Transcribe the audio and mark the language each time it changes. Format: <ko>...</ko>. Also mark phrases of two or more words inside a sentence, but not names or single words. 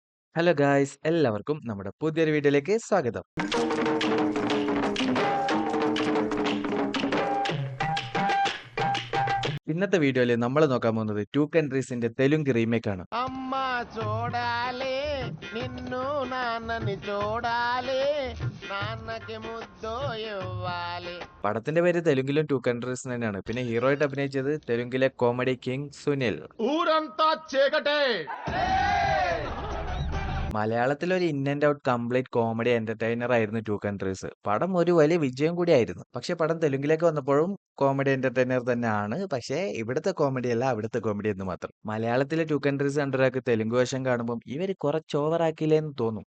<en>Hello guys</en> <ml>എല്ലാവർക്കും നമ്മുടെ പുതിയൊരു വീഡിയോയിലേക്ക് സ്വാഗതം. ഇന്നത്തെ വീഡിയോയിൽ നമ്മൾ നോക്കാൻ പോകുന്നത് ടു കൺട്രീസിന്റെ തെലുങ്ക് റീമേക്ക് ആണ്.</ml> <te>అమ్మ చూడాలి నిన్ను నాన్నని చూడాలి నాన్నకి ముద్దు ఇవ్వాలి.</te> <ml>പടത്തിന്റെ പേര് തെലുങ്കിലും ടു കൺട്രീസ് തന്നെയാണ്. പിന്നെ ഹീറോ ആയിട്ട് അഭിനയിച്ചത് തെലുങ്കിലെ കോമഡി കിങ് സുനിൽ.</ml> <te>ఊరంతా చీకటే.</te> <ml>മലയാളത്തിൽ ഒരു</ml> <en>in and out complete comedy entertainer</en> <ml>ആയിരുന്നു ടു കൺട്രീസ്. പടം ഒരു വലിയ വിജയം കൂടിയായിരുന്നു. പക്ഷെ പടം തെലുങ്കിലേക്ക് വന്നപ്പോഴും</ml> <en>comedy entertainer</en> <ml>തന്നെയാണ്. പക്ഷേ ഇവിടുത്തെ കോമഡി അല്ല, അവിടുത്തെ കോമഡി എന്ന് മാത്രം. മലയാളത്തിലെ ടു കൺട്രീസ് കണ്ടൊരാൾക്ക് തെലുങ്ക് വേഷം കാണുമ്പോൾ ഇവർ കുറച്ച് ഓവർ ആക്കിയില്ലെന്ന് തോന്നും.</ml>